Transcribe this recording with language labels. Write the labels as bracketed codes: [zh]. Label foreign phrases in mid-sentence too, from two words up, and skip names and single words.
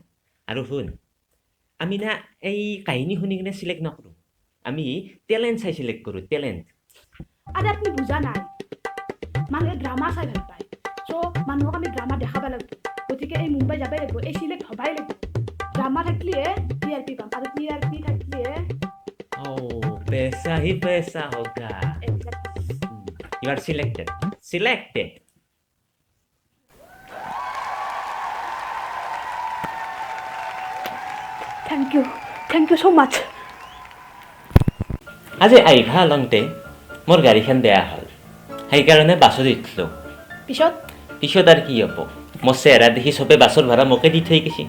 [as] আৰু শুন, আমি না এই কাহিনী শুনি কিনে চিলেক্ট নকৰোঁ, আমি টেলেণ্ট চাই চিলেক্ট কৰোঁ, টেলেণ্ট। আৰে আপুনি বুজা নাই, মানুহে ড্ৰামা চাই ভাল পায়, চ' মানুহক আমি ড্ৰামা দেখাব লাগিব। গতিকে এই মুম্বাই যাবই লাগিব, এই চিলেক্ট হ'বাই লাগিব। ড্ৰামা থাকিলেহে TRP পাম, আৰু TRP থাকিলেহে [hi] पैसा ही पैसा होगा। [en] You are selected. Selected. thank you so much. [as] আজি আইভা লওঁতে মোৰ গাড়ীখন বেয়া হ'ল, সেইকাৰণে বাছত উঠিলোঁ। পিছত আৰু কি হ'ব, মোৰ চেহেৰা দেখি চবে বাছৰ ভাড়া মোকে দি থৈ গৈছে।